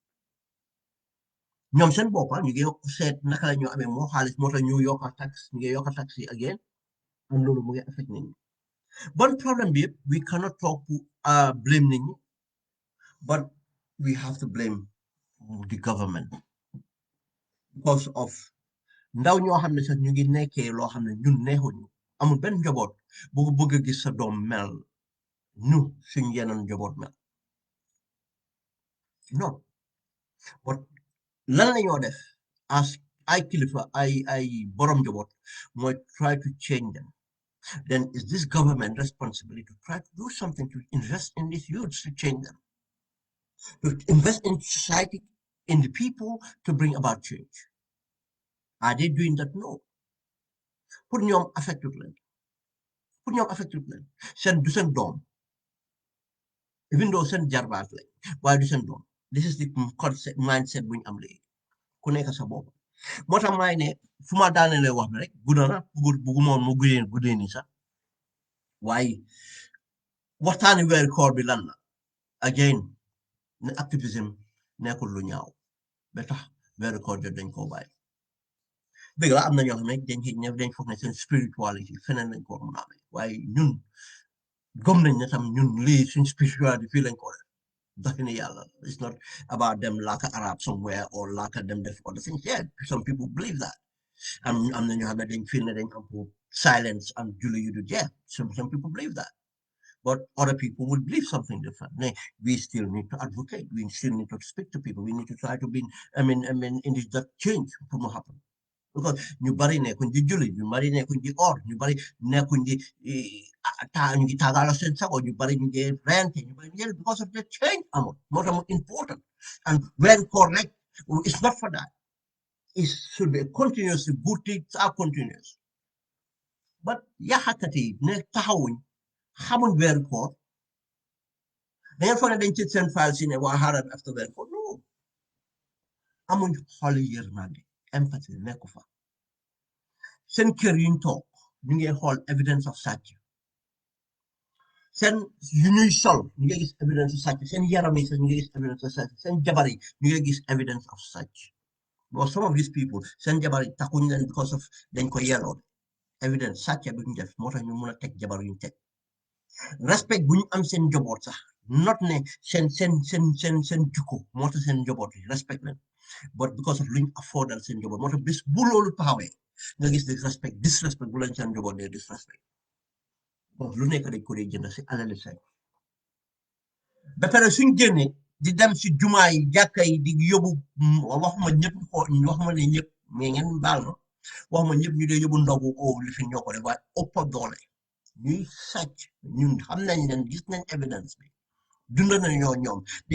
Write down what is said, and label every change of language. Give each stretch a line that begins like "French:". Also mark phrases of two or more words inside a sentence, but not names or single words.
Wolof: ñoom seen boppa ñu ngi seet naka la ñoo amee moo xaalis moo tax ñu yokk tax ñu ngi yokk tax yi again am loolu mu ngi affect nit ñi bon problème bi yëpp
English: we cannot talk to blame
Wolof: nit ñi
English: but we have to blame the government because of
Wolof: ndaw ñoo xam ne sax ñu ngi nekkee loo xam ne ñun neexuñu amul benn njaboot bu bëgg a gis sa doom mel ñu suñ yeneen njaboot mel
English: non but
Wolof: lan la ñoo def
English: as
Wolof: ay kilifa ay borom njaboot mooy
English: try to change them then is this government responsibility to try to do something to invest in these youths to change them to invest in society in the people to bring about change are they doing that no
Wolof: pour ñoom affected leen seen du seen doom
English: even though
Wolof: seen jarbaat lañ waaye du seen doom
English: this is the concept mindset
Wolof: bu ñu am léegi ku nekk sa bopp moo tax maay ne fu ma daanelee wax bi rek gudda na buggumoon mu guddee nii sax waaye waxtaani weeri koor bi lan la again ne activism nekkul lu ñaaw ba tax weeri koor jot dañ koo bàyyi dëgg la am na ñoo xam ne dañ foog ne seen spirituality feneen lañ ko mun a amee waaye ñun gëm nañ ne tam ñun lii suñ spirituality fii lañ ko def definitely yàlla
English: it's not about them like Arab somewhere or like them
Wolof: def
English: other things yeah some people believe that
Wolof: am na ñoo xam ne dañ feel ne dañ am pour
English: silence and
Wolof: julli yu du jeex
English: some people believe that but other people will believe something different. We still need to advocate. We still need to speak to people. We need to try to be, in this that change to happen.
Wolof: Because ñu bari nekkuñ di julli ñu bari nekkuñ di or ñu bari nekkuñ di ñu ngi tagaalo seen sago ñu bari ñu ngi rente ñu bari ñu
English: because of the change
Wolof: amul moo tax mu
English: important and when correct it's not for that it should be continuous good things are continuous but
Wolof: yaxakat yi ne taxawuñ xamuñ weeru koor dañu foog ne dañ ci seen file si ne waa xaaral after weeru koor non amuñ xoli yërmande empathy nekku fa seen kër yuñ toog ñu ngi xool
English: evidence of
Wolof: sàcc seen yu ñuy sol ñu ngi gis
English: evidence of
Wolof: sàcc seen yaram yi sax ñu ngi gis
English: evidence of
Wolof: sàcc seen jabar yi ñu ngi gis
English: evidence of
Wolof: sàcc
English: but some of these people
Wolof: seen jabar yi taxuñ leen
English: because of
Wolof: dañ ko yelloo evidence sàcc bi ñu def moo tax ñu mun a teg jabar yuñ teg respect bu ñu am seen njaboot sax not ne seen jukko moo tax seen njaboot yi respect leen
English: but because of
Wolof: luñ affordal seen njaboot moo tax bis bu loolu taxawee nga gis disrespect bu lañ seen njaboot dee disrespect bon lu nekk dañ ko dee jënd si alali say ba pare suñ génnee di dem si jumaa yi jàkka yi di yóbbu waxuma ñëpp waxuma ne ñëpp mais ngeen baal ma waxuma ñëpp ñu dee yóbbu ndogu oo li fi ñoo ko def waaye ëpp doole ñuy sàcc ñun xam nañ leen gis nañ evidence bi dund nañoo ñoom di